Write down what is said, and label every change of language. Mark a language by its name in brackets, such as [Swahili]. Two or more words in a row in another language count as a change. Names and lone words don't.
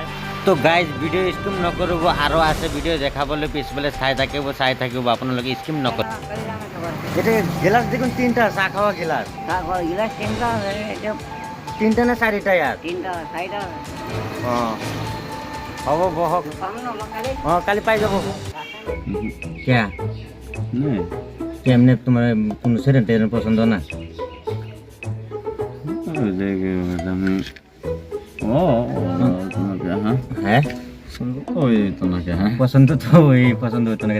[Assamese] তো গাইজ ভিডিও স্কিপ নকৰিব, আৰু আছে ভিডিও দেখাবলৈ, পিছফালে চাই থাকিব আপোনালোকে স্কিপ নকৰিব। [Bangla] এটা গিলাস দেখুন, 3টা চাহ খাওয়া গিলাস। গিলাস 3টা, 3টা না 4টা ইয়ার? 3টা 4টা। [Assamese] অঁ হ'ব বহক। অঁ কালি পাই যাব। [Bangla] क्या কেমনে তোমার কোনো সেরেন টেরেন পছন্দ না? হ্যাঁ পছন্দ তো ওই পছন্দ হতো না।